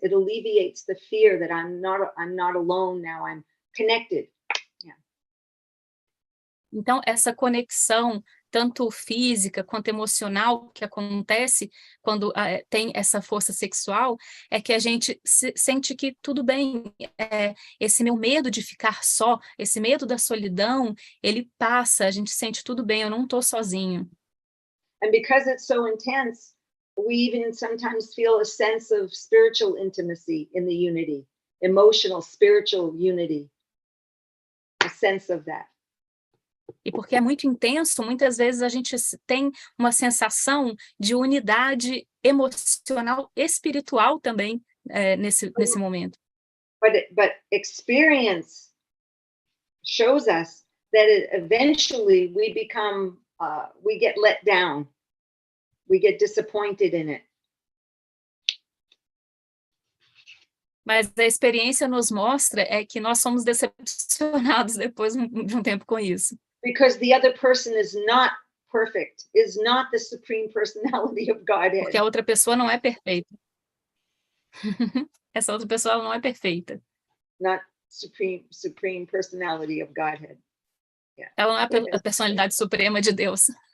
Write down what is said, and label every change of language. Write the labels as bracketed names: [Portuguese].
[English] It alleviates the fear that I'm not alone now. I'm connected. Yeah. [Portuguese] Então, essa conexão, tanto física quanto emocional, que acontece quando tem essa força sexual, é que a gente sente que tudo bem, esse meu medo de ficar só, esse medo da solidão, ele passa, a gente sente tudo bem, eu não estou sozinho. [English] And because it's so intense, we even sometimes feel a sense of spiritual intimacy in the unity, emotional, spiritual unity. A sense of that. [Portuguese] E porque é muito intenso, muitas vezes a gente tem uma sensação de unidade emocional, espiritual também nesse momento. [English] But experience shows us that eventually we become, we get let down, we get disappointed in it. [Portuguese] Mas a experiência nos mostra que nós somos decepcionados depois de um tempo com isso. [English] Because the other person is not perfect, is not the supreme personality of Godhead. [Portuguese] Porque a outra pessoa não é perfeita. Essa outra pessoa não é perfeita. [English] Not supreme personality of Godhead. Yeah. [Portuguese] Ela não é a personalidade suprema de Deus.